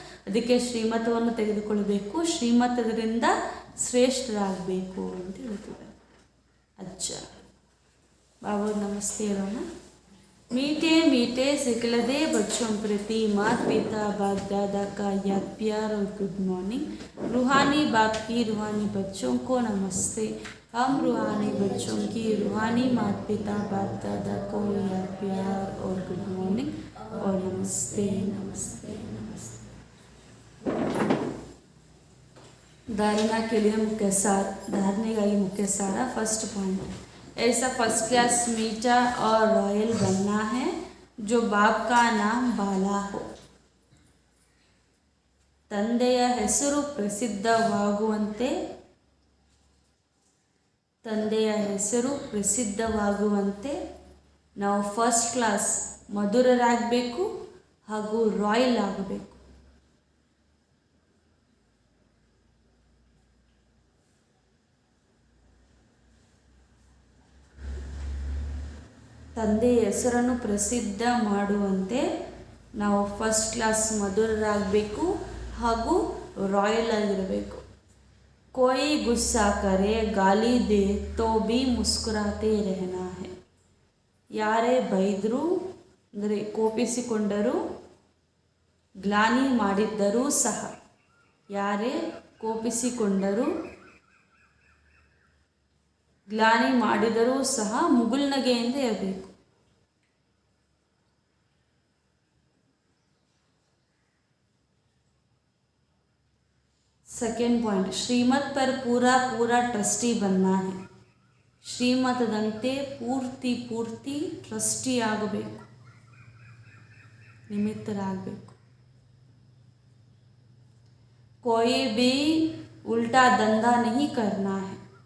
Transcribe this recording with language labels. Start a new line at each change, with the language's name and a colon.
Kannada: ಅದಕ್ಕೆ ಶ್ರೀಮತವನ್ನು ತೆಗೆದುಕೊಳ್ಬೇಕು, ಶ್ರೀಮತದಿಂದ ಶ್ರೇಷ್ಠರಾಗಬೇಕು ಅಂತ ಹೇಳ್ತಿದ್ದಾರೆ. ಅಚ್ಚ ಬಾಬಾ ನಮಸ್ತೆ ಹೇಳೋಣ.
Hindi: मीठे मीठे सिकलदे बच्चों प्रति माता पिता बाप दादा का याद प्यार और गुड मॉर्निंग. रूहानी बाप की रूहानी बच्चों को नमस्ते. हम रूहानी बच्चों की रूहानी माता पिता बाप दादा को याद प्यार और गुड मॉर्निंग और नमस्ते नमस्ते नमस्ते. धारणा के लिए मुख्य सार,
Kannada: धारणेಗಾಗಿ
Hindi: मुख्य सार. फर्स्ट पॉइंट, ऐसा फर्स्ट क्लास मीठा और रॉयल बनना है जो बाप का नाम बाला हो.
Kannada: ತಂದೆಯ ಹೆಸರು ಪ್ರಸಿದ್ಧವಾಗುವಂತೆ ನಾವು ಫಸ್ಟ್ ಕ್ಲಾಸ್ ಮಧುರರಾಗಬೇಕು ಹಾಗೂ ರಾಯಲ್ ಆಗಬೇಕು. ತಂದೆಯ ಹೆಸರನ್ನು ಪ್ರಸಿದ್ಧ ಮಾಡುವಂತೆ ನಾವು ಫಸ್ಟ್ ಕ್ಲಾಸ್ ಮಧುರರಾಗಬೇಕು ಹಾಗೂ ರಾಯಲ್ ಆಗಿರಬೇಕು.
Hindi: कोई गुस्सा करे गाली दे तो भी मुस्कुराते रहना है.
Kannada: ಯಾರೇ ಬೈದರೂ ಅಂದರೆ ಕೋಪಿಸಿಕೊಂಡರೂ ಗ್ಲಾನಿ ಮಾಡಿದ್ದರೂ ಸಹ, ಯಾರೇ ಕೋಪಿಸಿಕೊಂಡರೂ ಗ್ಲಾನಿ ಮಾಡಿದರೂ ಸಹ ಮುಗುಳ್ನಗೆಯಿಂದ ಇರಬೇಕು.
Hindi: सेकेंड पॉइंट, श्रीमत पर पूरा पूरा ट्रस्टी बनना है.
Kannada: ಶ್ರೀಮತದಂತೆ ಪೂರ್ತಿ ಟ್ರಸ್ಟಿ ಆಗಬೇಕು, ನಿಮಿತ್ತರಾಗಬೇಕು.
Hindi: कोई भी उल्टा धंधा नहीं करना है.